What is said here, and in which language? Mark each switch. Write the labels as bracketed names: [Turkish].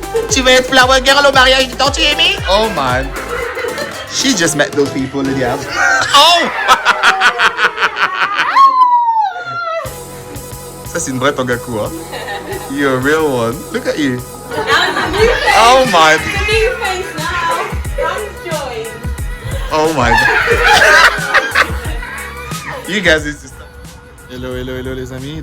[French] Tu veux être [English] flower girl [French] au mariage de ton Amy? [English] Oh my. She just met those people, Lydia. Oh. [French] Ça c'est une vraie Tongaku, hein? [English] You're a real one. Look at you. Oh my. New face now. That's joy. Oh my god. You guys, it's just... Hello, hello, hello [French] les amis.